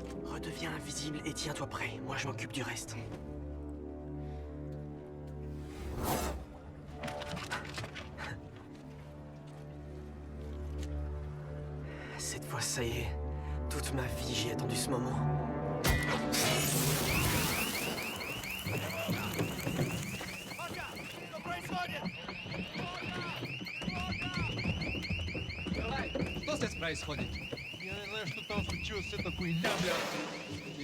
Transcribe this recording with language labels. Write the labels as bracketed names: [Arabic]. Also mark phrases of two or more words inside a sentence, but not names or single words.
[French] Redeviens invisible et tiens-toi prêt. Moi, je m'occupe du reste. Cette fois, ça y est. Toute ma vie, j'ai attendu ce moment. [Russian] Что здесь происходит? Я не знаю, что там случилось, это хуйня, блядь.